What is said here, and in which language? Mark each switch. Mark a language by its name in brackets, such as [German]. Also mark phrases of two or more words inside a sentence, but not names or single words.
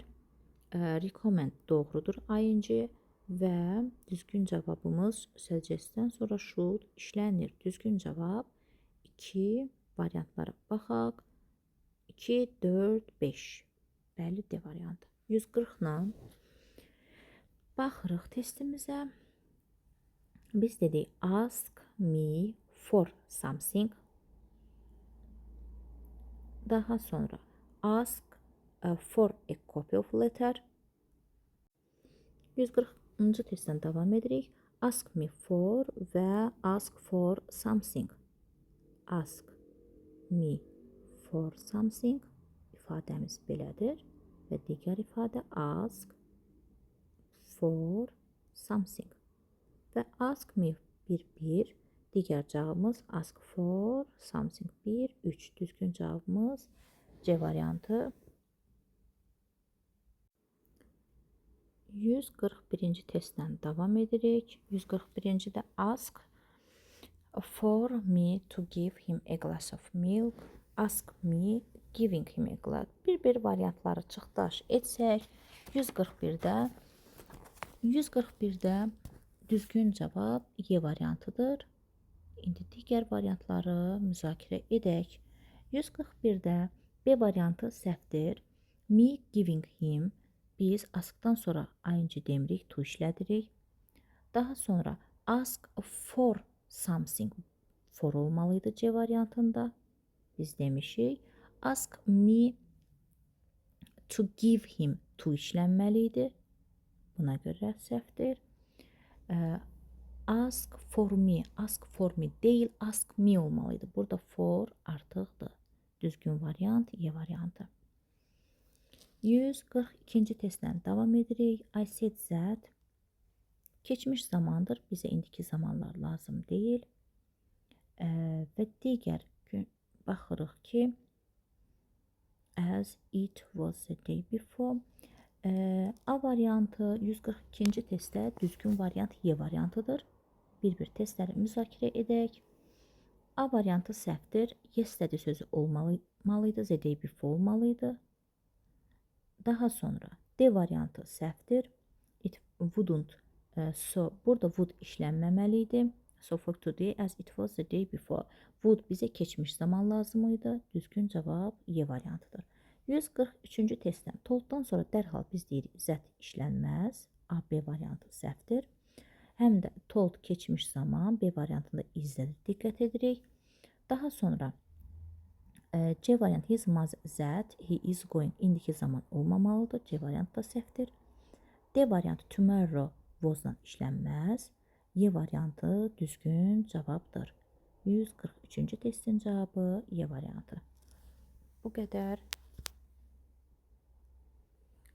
[Azerbaijani] Recommend doğrudur ing və düzgün cavabımız suggestdən sonra should işlənir. Düzgün cavab 2 variantlara baxaq. 2, 4, 5. Bəli, D variantı. 140-dan baxırıq testimizə. Biz dedik [English] ask me for something. [Azerbaijani] Daha sonra [English] ask for a copy of letter. [Azerbaijani] 140-cı testdən davam edirik. [English] Ask me for və ask for something. Ask me for something [Azerbaijani] ifadəmiz belədir və digər ifadə [English] ask for something və ask me 1, [Azerbaijani] digər cavabımız [English] ask for something 1, 3. [Azerbaijani] Düzgün cavabımız C variantı. 141-ci testdən davam edirik. [English] 141-cidə ask for me to give him a glass of milk. Ask me giving him a glass. [Azerbaijani] Bir variantları çıxdaş etsək 141-də düzgün cavab Y variantıdır. İndi digər variantları müzakirə edək. 141-də B variantı səhvdir. [English] Me giving him. [Azerbaijani] Biz askdan sonra ing demirik, to işlədirik. Daha sonra [English] ask for something for [Azerbaijani] olmalıydı C variantında. Biz demişik. [English] Ask me to give him to işlənməliydi. [Azerbaijani] Buna görə səhvdir. [English] Ask for me deyil, ask me olmalıydı. [Azerbaijani] Burada for artıqdır. Düzgün variant Y variantı. 142-ci testdən davam edirik. [English] I said that [Azerbaijani] keçmiş zamandır. Bizə indiki zamanlar lazım deyil. Və digər gün baxırıq ki [English] as it was the day before. [Azerbaijani] A variantı 142-ci testdə düzgün variant Y variantıdır. Bir testləri müzakirə edək. A variantı səhvdir. Yesterday sözü olmalıydı. [English] The day before olmalıydı. [Azerbaijani] Daha sonra D variantı səhvdir. [English] It wouldn't. So burada would işlənməməliydi. So for today as it was the day before. [Azerbaijani] Would bizə keçmiş zaman lazım idi. Düzgün cavab Y variantıdır. 143-cü testdən tolddan sonra dərhal biz deyirik zət işlənməz. A, B variantı səhvdir. Həm də told keçmiş zaman B variantında izlədir. Diqqət edirik. Daha sonra C variantı [English] his must that he is going [Azerbaijani] indiki zaman olmamalıdır. C variantı da səhvdir. D variantı tomorrow was-dan işlənməz. Y variantı düzgün cavabdır. 143-cü testin cavabı Y variantı. Bu qədər.